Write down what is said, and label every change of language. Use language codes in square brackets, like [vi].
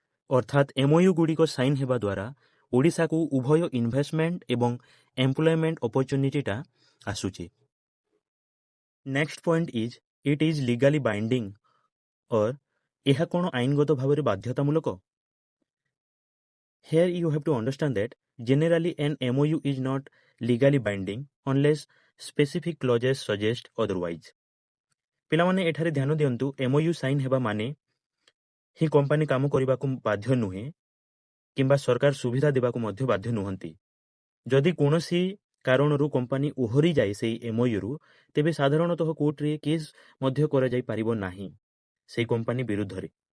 [or] ଅର୍ଥାତ୍ ଏମ୍ଓୟୁ ଗୁଡ଼ିକ ସାଇନ୍ ହେବା ଦ୍ୱାରା ଓଡ଼ିଶାକୁ ଉଭୟ ଇନଭେଷ୍ଟମେଣ୍ଟ ଏବଂ ଏମ୍ପ୍ଲୟମେଣ୍ଟ ଅପରଚ୍ୟୁନିଟିଟା ଆସୁଛି। [en] next point is it is legally binding or [or] ଏହା କ'ଣ ଆଇନଗତ ଭାବରେ ବାଧ୍ୟତାମୂଳକ? [en] Here you have to understand that generally an MOU is not legally binding unless specific clauses suggest otherwise. [or] ପିଲାମାନେ ଏଠାରେ ଧ୍ୟାନ ଦିଅନ୍ତୁ, MOU ସାଇନ୍ ହେବା ମାନେ ହିଁ କମ୍ପାନୀ କାମ କରିବାକୁ ବାଧ୍ୟ ନୁହେଁ କିମ୍ବା ସରକାର ସୁବିଧା ଦେବାକୁ ମଧ୍ୟ ବାଧ୍ୟ ନୁହନ୍ତି। ଯଦି କୌଣସି କାରଣରୁ କମ୍ପାନୀ ଓହରି ଯାଏ ସେହି ଏମ୍ଓୟୁରୁ, ତେବେ ସାଧାରଣତଃ କୋର୍ଟରେ କେସ୍ ମଧ୍ୟ କରାଯାଇପାରିବ ନାହିଁ ସେହି କମ୍ପାନୀ ବିରୁଦ୍ଧରେ।